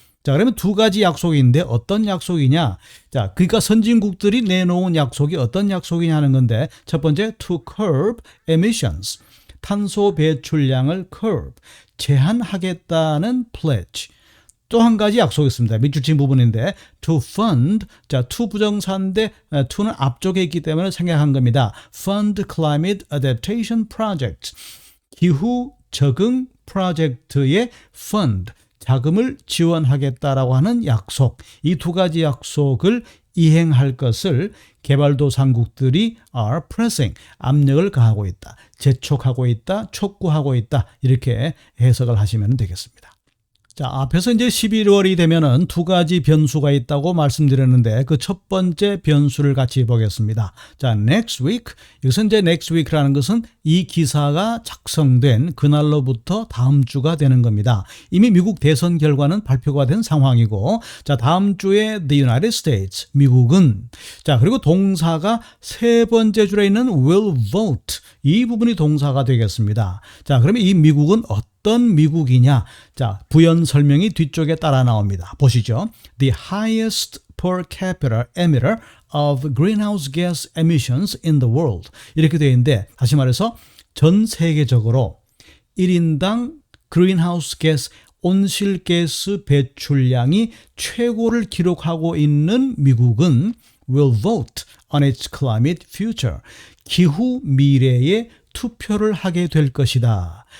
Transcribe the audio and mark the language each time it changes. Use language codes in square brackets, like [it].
[ko] 자, 그러면 두 가지 약속인데 어떤 약속이냐? 자, 그러니까 선진국들이 내놓은 약속이 어떤 약속이냐 하는 건데, 첫 번째, [en] to curb emissions. [ko] 탄소 배출량을 curb, 제한하겠다는 pledge. 또 한 가지 약속이 있습니다. 밑줄 친 부분인데, [en] to fund. [ko] 자, to 부정사인데 to는 앞쪽에 있기 때문에 생략한 겁니다. [en] fund climate adaptation project. [ko] 기후 적응 프로젝트의 fund, 자금을 지원하겠다라고 하는 약속, 이 두 가지 약속을 이행할 것을 개발도상국들이 [en] are pressing, [ko] 압력을 가하고 있다, 재촉하고 있다, 촉구하고 있다 이렇게 해석을 하시면 되겠습니다. 자, 앞에서 이제 11월이 되면은 두 가지 변수가 있다고 말씀드렸는데 그 첫 번째 변수를 같이 보겠습니다. [en] 자, next week. [ko] 여기서 이제 [en] next week [ko] 라는 것은 이 기사가 작성된 그날로부터 다음 주가 되는 겁니다. 이미 미국 대선 결과는 발표가 된 상황이고, 자, 다음 주에 [en] the United States, [ko] 미국은, 자, 그리고 동사가 세 번째 줄에 있는 [en] will vote. [ko] 이 부분이 동사가 되겠습니다. 자, 그러면 이 미국은 어떤 미국이냐? 자, 부연 설명이 뒤쪽에 따라 나옵니다. 보시죠. [en] The highest per capita emitter of greenhouse gas emissions in the world. [ko] 이렇게 되어 있는데, 다시 말해서 전 세계적으로 1인당 greenhouse gas 온실가스 배출량이 최고를 기록하고 있는 미국은 [en] will vote on its climate future. [ko] 기후 미래에 투표를 하게 될 것이다.